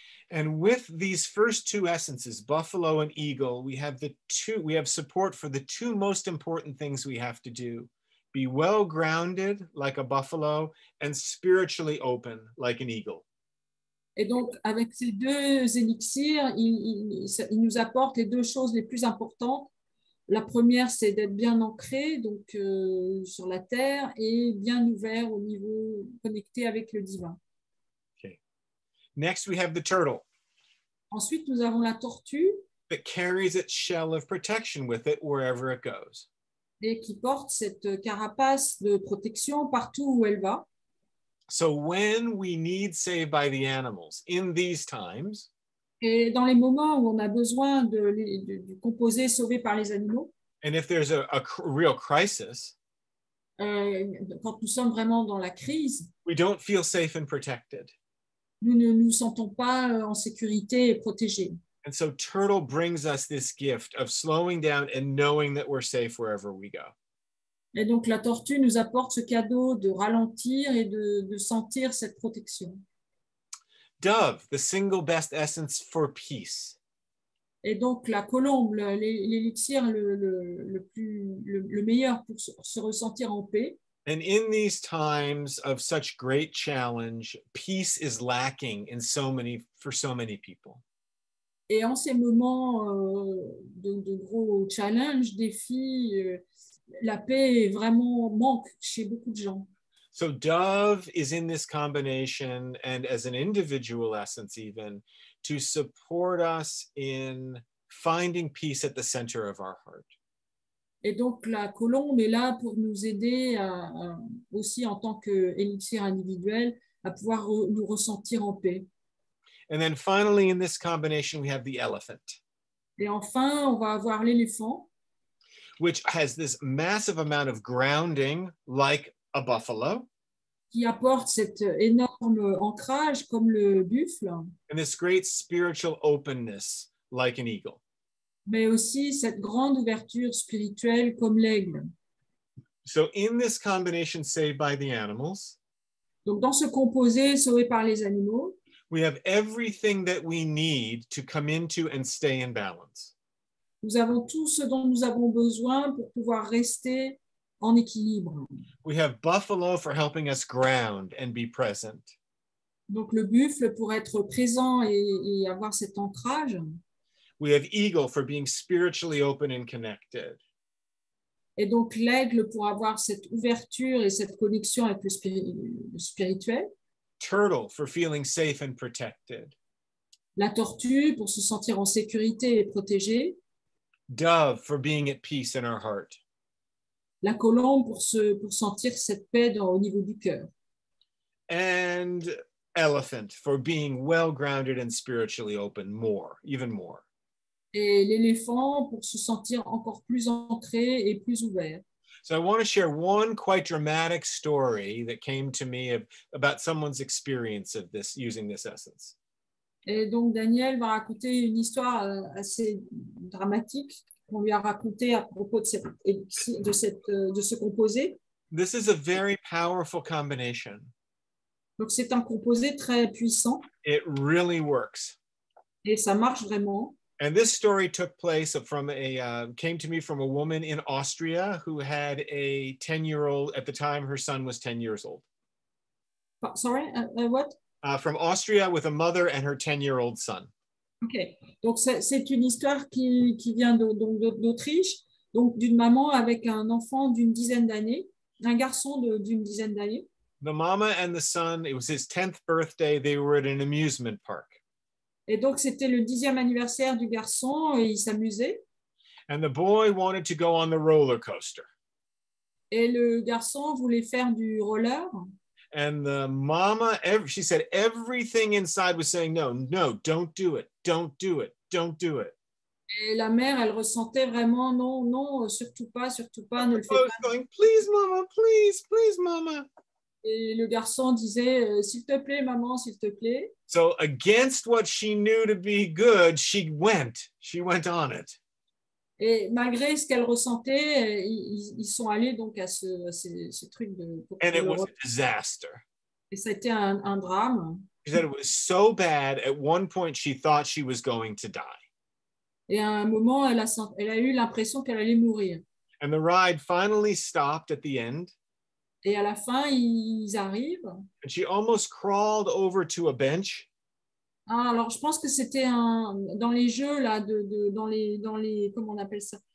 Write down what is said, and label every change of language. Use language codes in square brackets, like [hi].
[en] And with these first two essences, buffalo and eagle, we have support for the two most important things we have to do. Be well grounded like a buffalo and spiritually open like an eagle. [fr] Et donc, avec ces deux élixirs, il nous apporte les deux choses les plus importantes. La première, c'est d'être bien ancré donc, sur la terre et bien ouvert au niveau connecté avec le divin. [en] Okay. Next, we have the turtle. [fr] Ensuite, nous avons la tortue [en] that carries its shell of protection with it wherever it goes. [fr] Et qui porte cette carapace de protection partout où elle va. [en] So when we need saved by the animals in these times, [fr] et dans les moments où on a besoin du composé sauvé par les animaux, [en] and if there's a real crisis, [fr] quand nous sommes vraiment dans la crise, [en] we don't feel safe and protected. [fr] Nous ne nous sentons pas en sécurité et protégés. [en] And so turtle brings us this gift of slowing down and knowing that we're safe wherever we go. [fr] Et donc la tortue nous apporte ce cadeau de ralentir et de sentir cette protection. [en] Dove, the single best essence for peace. [fr] Et donc la colombe, l'élixir le meilleur pour se ressentir en paix. [en] And in these times of such great challenge, peace is lacking for so many people. [fr] Et en ces moments de gros challenges, défis, la paix vraiment manque chez beaucoup de gens. [en] So dove is in this combination, and as an individual essence even, to support us in finding peace at the center of our heart. [fr] Et donc la colombe est là pour nous aider aussi en tant qu'élixir individuel à pouvoir nous ressentir en paix. [en] And then finally in this combination we have the elephant. [fr] Et enfin, on va avoir l'éléphant, [en] which has this massive amount of grounding like a buffalo. [fr] Qui apporte cet énorme ancrage comme le buffle. [en] And this great spiritual openness like an eagle. [fr] Mais aussi cette grande ouverture spirituelle comme l'aigle. [en] So in this combination saved by the animals, [fr] donc dans ce composé sauvé par les animaux, [en] we have everything that we need to come into and stay in balance. [fr] Nous avons tout ce dont nous avons besoin pour pouvoir rester en équilibre. [en] We have buffalo for helping us ground and be present. [fr] Donc le buffle pour être présent et avoir cet ancrage. [en] We have eagle for being spiritually open and connected. [fr] Et donc l'aigle pour avoir cette ouverture et cette connexion avec le spirituel. [en] Turtle for feeling safe and protected. [fr] La tortue pour se sentir en sécurité et protégée. [en] Dove for being at peace in our heart. [fr] La colombe pour sentir cette paix au niveau du cœur. [en] And elephant for being well-grounded and spiritually open more, even more. [fr] Et l'éléphant pour se sentir encore plus ancré et plus ouvert. [en] So I want to share one quite dramatic story that came to me about someone's experience of this, using this essence. [fr] Et donc Daniel va raconter une histoire assez dramatique qu'on lui a racontée à propos de ce composé. [en] This is a very powerful combination. [fr] Donc c'est un composé très puissant [en] It really works. [fr] et ça marche vraiment. [en] And this story took place came to me from a woman in Austria who had a 10-year-old, at the time her son was 10 years old. Sorry, what? From Austria with a mother and her 10-year-old son. [fr] Ok, donc c'est une histoire qui vient d'Autriche, donc d'une maman avec un enfant d'une dizaine d'années, un garçon d'une dizaine d'années. [en] The mama and the son, it was his 10th birthday, they were at an amusement park. [fr] Et donc, c'était le 10e anniversaire du garçon et il s'amusait. [en] And the boy wanted to go on the roller coaster. [fr] Et le garçon voulait faire du roller. [en] And the mama, she said everything inside was saying, no, don't do it, don't do it, don't do it. [fr] Et la mère, elle ressentait vraiment, non, surtout pas, ne le fais pas. [en] Going, please, mama, please, mama. [fr] Et le garçon disait, s'il te plaît, maman, s'il te plaît. [en] So against what she knew to be good, she went on it. [fr] Et malgré ce qu'elle ressentait, ils sont allés donc à ce truc de... [en] And it was a disaster. [fr] Et ça a été un drame. [en] She said it was so bad, at one point she thought she was going to die. [fr] Et à un moment, elle a eu l'impression qu'elle allait mourir. [en] And the ride finally stopped at the end. [fr] Et à la fin, ils arrivent. [en] And she almost crawled over to a bench. [fr] Ah, alors, je pense que c'était dans les jeux, là, dans les, comment on appelle ça?